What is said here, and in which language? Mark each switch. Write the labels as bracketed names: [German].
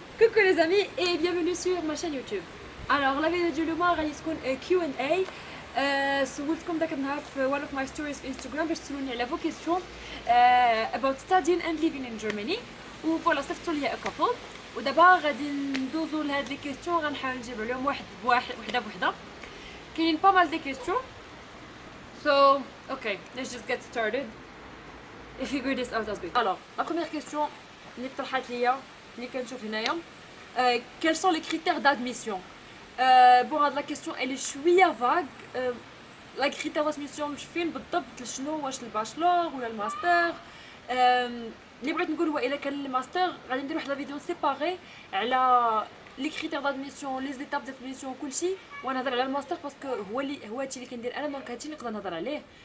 [French] Coucou les amis et bienvenue sur ma chaîne YouTube. Alors la vidéo [Arabic] ديال اليوم غادي تكون Q&A. سولتكم داك النهار في [English] one of my stories [Arabic] في Instagram باش تسولوني على [French] vos questions [English] about studying and living in Germany. [Arabic] و فوالا صيفطوا لي [English] a couple. [Arabic] ودابا غادي ندوزو لهاد لي كيسيون غنحاول نجيب عليهم وحده بوحده. كاينين [French] pas mal de questions. [English] So okay, let's just get started. Et figure this out as we go. [French] Alors, la première question [Arabic] اللي طرحت ليا اللي كنشوف هنايا [French] quels sont les critères d'admission. Bon, la question elle est [Arabic] شويه [French] vague. La critère d'admission [Arabic] مش فين بالضبط شنو واش الباشلور ولا الماستر. اللي بغيت نقول هو الا كان الماستر غادي ندير واحد لا فيديو سيباري على لي كريتير دادميسيون لي زيتاب دادميسيون كلشي ونهضر على الماستر باسكو هو هادشي اللي كندير انا دونك هادشي اللي نقدر نهضر عليه.